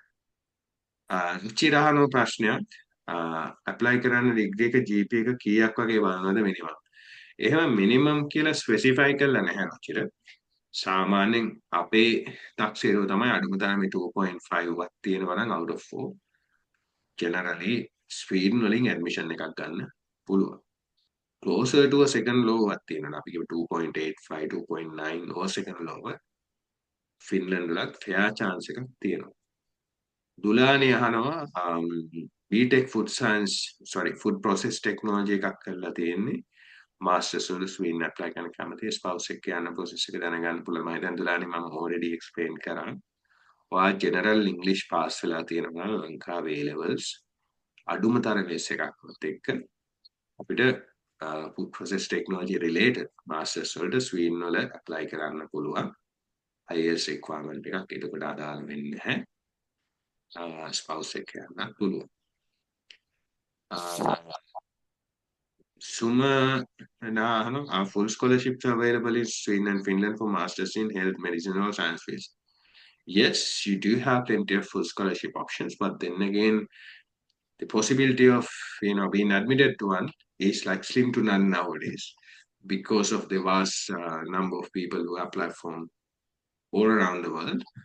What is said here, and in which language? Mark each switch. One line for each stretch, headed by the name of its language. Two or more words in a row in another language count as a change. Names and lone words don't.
Sinhala: රුචිරහනෝ ප්‍රශ්නයක් apply කරන්න ඩිග්‍රී එක GPA එක කීයක් වගේ බලනවද මිනිමම්? එහෙම මිනිමම් කියලා ස්පෙસિෆයි කරලා නැහැ රුචිර. සාමාන්‍යයෙන් අපේ තක්සේරුව තමයි අඩුම තරමේ 2.5 වත් තියෙනවා නම්
English: out of 4 generally
Sinhala: ස්වීඩන් වලින් ඇඩ්මිෂන් එකක් ගන්න පුළුවන්.
English: closer to a second law
Sinhala: වත් තියෙනවා. අපි කියමු 2.85 2.9 or
English: second law
Sinhala: ෆින්ලන්ඩ් වලත්
English: fair chance
Sinhala: එකක් තියෙනවා. දුලානි අහනවා
English: BTech food science food process technology
Sinhala: එකක් කරලා තියෙන්නේ masters වල ස්වීඩන් apply කරන කැමති spouse එක යන process එක දැනගන්න පුළුවන්. මම දැන් දුලානි මම already explain කරා. ඔයා
English: general english
Sinhala: pass වෙලා තියෙනවා ලංකාවේ
English: A levels
Sinhala: අඩුම තරමේ එකක්වත් එක්ක අපිට
English: food process technology related masters
Sinhala: වලට ස්වීඩන් වල apply කරන්න පුළුවන්.
English: IELTS requirement
Sinhala: එකක් ඒකට අදාළ වෙන්නේ නැහැ. spouse එක යන්න පුළුවන්.
English: Suma are full scholarships available in Sweden and Finland for masters in health, medicine or science fields? Yes, you do have plenty of full scholarship options, but then again, the possibility of being admitted to one is like slim to none nowadays because of the vast number of people who apply from all around the world.